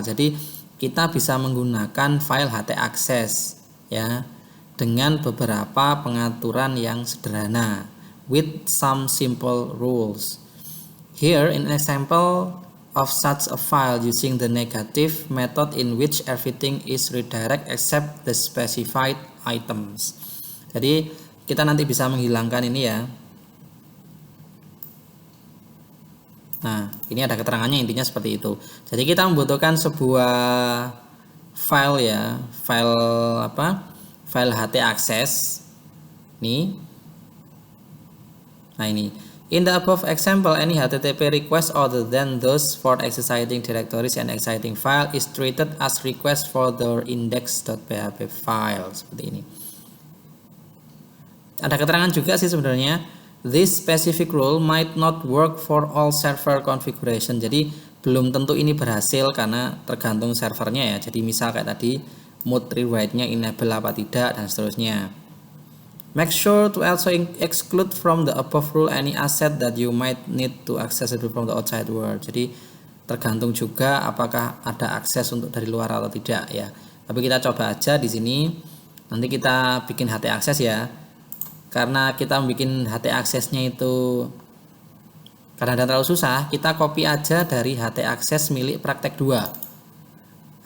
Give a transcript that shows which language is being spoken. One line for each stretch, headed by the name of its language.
Indonesian: Jadi kita bisa menggunakan file htaccess ya dengan beberapa pengaturan yang sederhana
English: with some simple rules. Here in an example of such a file using the negative method in which everything is redirect except the specified items.
Indonesian: Jadi kita nanti bisa menghilangkan ini ya. Nah, ini ada keterangannya, intinya seperti itu. Jadi kita membutuhkan sebuah file ya, file htaccess. Nih. Nah, ini.
English: In the above example, any HTTP request other than those for existing directories and existing file is treated as request for the index.php file
Indonesian: seperti ini. Ada keterangan juga sih sebenarnya.
English: This specific rule might not work for all server configuration.
Indonesian: Jadi belum tentu ini berhasil karena tergantung servernya ya. Jadi misal kayak tadi mode rewrite-nya enable apa tidak dan seterusnya.
English: Make sure to also exclude from the above rule any asset that you might need to access it from the outside world.
Indonesian: Jadi tergantung juga apakah ada akses untuk dari luar atau tidak ya. Tapi kita coba aja di sini. Nanti kita bikin htaccess ya. karena kita bikin HT aksesnya itu karena terlalu susah, kita copy aja dari HT akses milik praktek 2.